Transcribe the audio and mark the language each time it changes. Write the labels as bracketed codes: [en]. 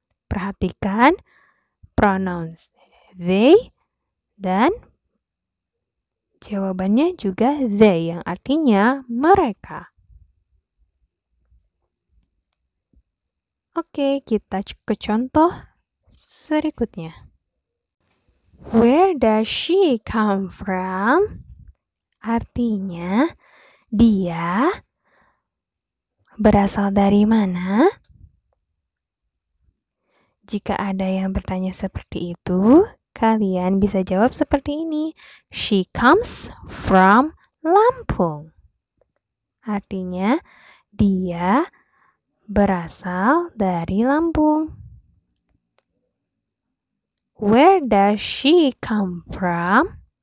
[id] Perhatikan pronouns they dan jawabannya juga they yang artinya mereka. Oke, kita ke contoh berikutnya. [en] Where does she come from? [id] Artinya, dia berasal dari mana? Jika ada yang bertanya seperti itu, kalian bisa jawab seperti ini. [en] She comes from Lampung. [id] Artinya, dia berasal dari Lampung. [en] Where does she come from?